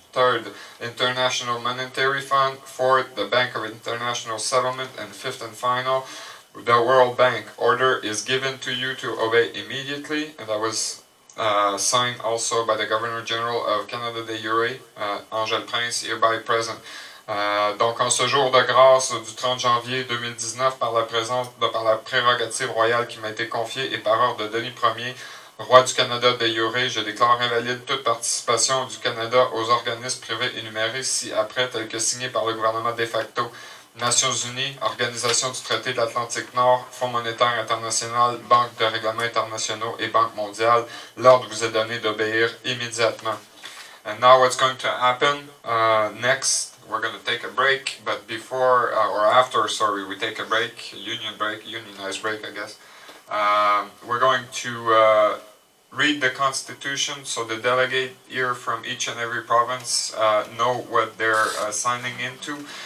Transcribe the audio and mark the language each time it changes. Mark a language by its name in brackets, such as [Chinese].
[English] Third, International Monetary Fund. Fourth, the Bank of International Settlement. And fifth and final, the World Bank. Order is given to you to obey immediately, and that was signed also by the Governor General of Canada de Jure, Angèle Prince, hereby present. [French] Donc en ce jour de grâce du 30 janvier 2019, par la prérogative royale qui m'a été confiée et par ordre de Denis Ier, Roi du Canada de Jure, je déclare invalide toute participation du Canada aux organismes privés énumérés ci-après, tels que signés par le gouvernement de facto. Nations Unies, Organisation du Traité de l'Atlantique Nord, Fonds monétaire international, Banque de règlements internationaux et Banque mondiale. L'ordre vous est donné d'obéir immédiatement. [English] And now what's going to happen next, we're going to take a break, but before, or after, sorry, we take a break, unionized break, I guess. We're going to read the Constitution, so the delegate here from each and every province know what they're signing into.